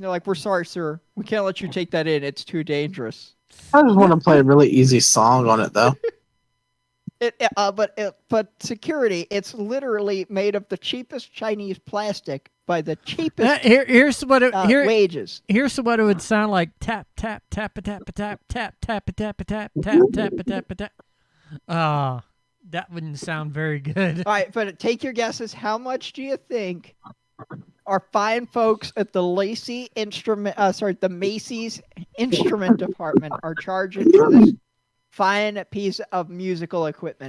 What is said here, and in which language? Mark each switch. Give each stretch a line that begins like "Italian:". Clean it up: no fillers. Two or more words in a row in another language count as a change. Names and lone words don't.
English: They're like, "We're sorry, sir. We can't let you take that in. It's too dangerous." I just want to play a really easy song on it, though. But security, it's literally made of the cheapest Chinese plastic by the cheapest Here's what wages. Here's what it would sound like: tap tap tap a tap a tap tap tap a tap a tap tap tap a tap a tap. That wouldn't sound very good. All right, but take your guesses. How much do you think our fine folks at the the Macy's instrument department are charging for this fine piece of musical equipment?